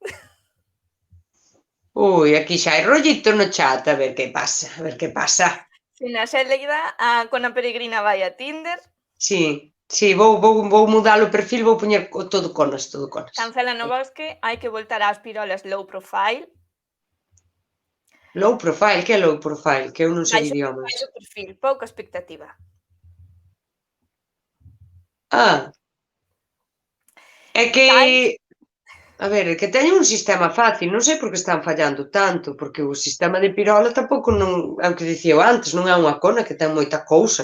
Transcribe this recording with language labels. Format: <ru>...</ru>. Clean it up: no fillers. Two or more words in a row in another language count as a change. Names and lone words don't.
<gl>Ui, aquí xa hai rollito no chat, a ver que pasa, a ver que pasa. Xana Xélida, con a peregrina vai a Tinder. Sí, vou mudar o perfil, vou poñer todo conas. Cancela no bosque, hai que voltar ás pirolas</gl> <en>low profile. Low profile,</en> <gl>que é</gl> <en>low profile?</en> <gl>Que eu non sei idiomas. Baixo perfil, pouca expectativa. É que, a ver, é que teñen un sistema fácil, non sei por que están fallando tanto, porque o sistema de pirola tampouco non, é o que dicía eu antes, non é unha cona que ten moita cousa.</gl>